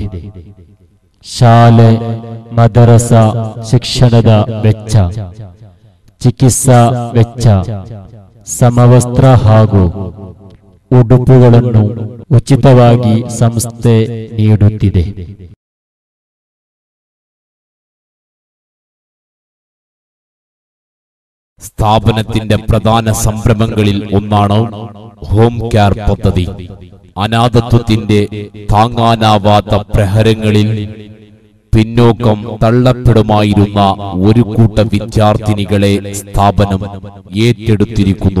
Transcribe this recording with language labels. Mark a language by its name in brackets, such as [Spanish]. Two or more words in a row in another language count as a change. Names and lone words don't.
[Kannada] ಶಾಲೆ ಮದರಸ ಶಿಕ್ಷಣದ ವೆಚ್ಚ, ಚಿಕಿತ್ಸಾ ವೆಚ್ಚ, ಸಮವಸ್ತ್ರ ಹಾಗೂ ಉಡುಪುಗಳನ್ನು ಉಚಿತವಾಗಿ ಸಂಸ್ಥೆ ನೀಡುತ್ತಿದೆ. [Malayalam] സ്ഥാപനത്തിന്റെ പ്രധാന സംരംഭങ്ങളിൽ ഒന്നാണ് ഹോം കെയർ പദ്ധതി. അനാഥത്വത്തിന്റെ താങ്ങാനാവാത്ത പ്രഹരങ്ങളിൽ പിന്നോക്കം തള്ളപ്പെടുമായിരുന്ന ഒരു കൂട്ടം വിദ്യാർത്ഥിനികളെ സ്ഥാപനം ഏറ്റെടുത്തിരിക്കുന്നു.